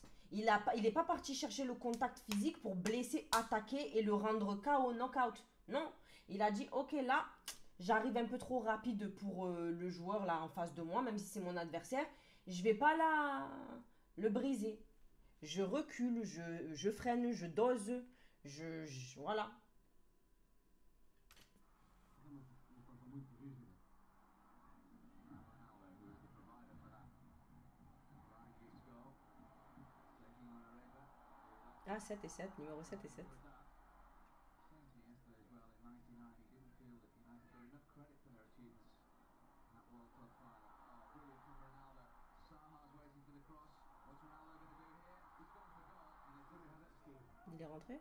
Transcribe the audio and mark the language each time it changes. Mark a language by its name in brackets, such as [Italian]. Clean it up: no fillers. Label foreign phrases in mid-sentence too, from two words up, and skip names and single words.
[French] Il est pas parti chercher le contact physique pour blesser, attaquer et le rendre KO, knockout. Non, il a dit ok, là, j'arrive un peu trop rapide pour le joueur là en face de moi, même si c'est mon adversaire. Je vais pas le briser. Je recule, je freine, je dose, voilà. [Portuguese] Uma situação muito rígida. [French] Ah, 7 et 7, numéro 7 et 7. Il est rentré?